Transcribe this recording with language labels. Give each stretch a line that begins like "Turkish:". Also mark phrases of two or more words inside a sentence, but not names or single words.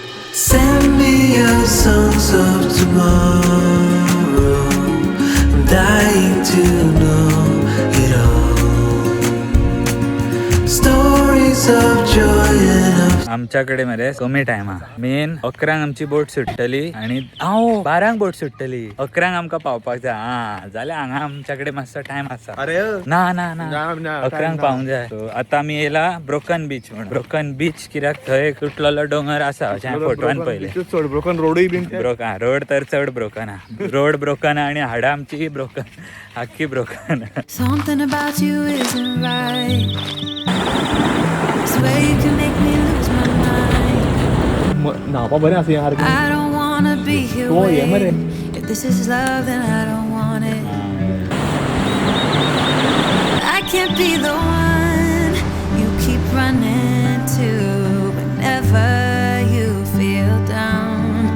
English: Send me your songs of tomorrow. I'm dying to know it all. Stories of joy and of
Konkani: आमच्याकडे मरे कमी टाइम हा. मेन 11 आमची बोट सुट्टली आणि 12 बोट सुट्टली. 11 आमका पावपाक जाय. हा जाल्यार हांगा आमच्याकडे मातसो टाइम आसा. अरे ना 11 पावूंक जाय. So, आता आमी येला
English: broken beach
Konkani: म्हणून.
English: broken beach
Konkani: कित्याक थंय तुटलेलो डोंगर आसा अशें फोटवान पयले. चड ब्रोकन रोडूय बीन
English: broken road
Konkani: तर चड ब्रोकन हा.
English: road broken
Konkani: आणि हाडां आमची ब्रोकन. आख्खी ब्रोकन.
English: Something about you isn't right. Swear you can make me lose my mind.
Konkani: न्हावपा बरें आसा यार.
English: I don't wanna be here. Oh, yeah, wait. man. If this is love, then I don't want it. I can't be the one you keep running to whenever you feel down.